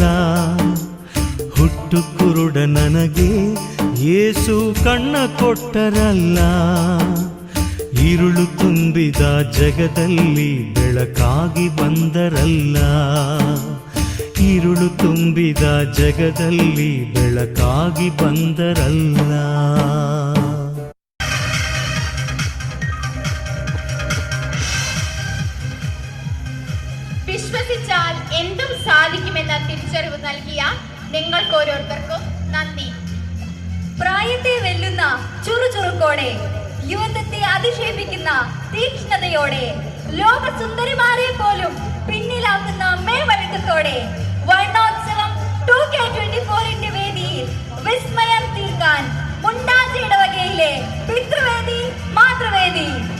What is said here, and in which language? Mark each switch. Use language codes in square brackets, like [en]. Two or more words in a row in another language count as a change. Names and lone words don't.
[kn] ಹುಟ್ಟು ಕುರುಡ ನನಗೆ ಯೇಸು ಕಣ್ಣ ಕೊಟ್ಟರಲ್ಲ. ഇരുಳು ತುಂಬಿದ ಜಗದಲ್ಲಿ ಬೆಳಕಾಗಿ ಬಂದರಲ್ಲ. ഇരുಳು ತುಂಬಿದ ಜಗದಲ್ಲಿ ಬೆಳಕಾಗಿ ಬಂದರಲ್ಲ. [ml] വിശ്വസിച്ചാൽ എന്തും സാധിക്കുമെന്ന തിരിച്ചറിവ് നൽകിയ നിങ്ങൾക്ക് ഓരോരുത്തർക്കും നന്ദി. പ്രായത്തെ വെല്ലുന്ന ചുറുചുറുക്കോടെ, യുവത്വത്തെ അതിശയിപ്പിക്കുന്ന തീക്ഷ്ണതയോടെ, ലോക സുന്ദരിമാരെ പോലും പിന്നിലാക്കുന്ന മേവഴക്കത്തോടെ വർണ്ണോത്സവം 2K24 വേദിയിൽ വിസ്മയം തീർക്കാൻ മുണ്ടാജി ഇടവകയിലെ പിതൃവേദി, മാതൃവേദി.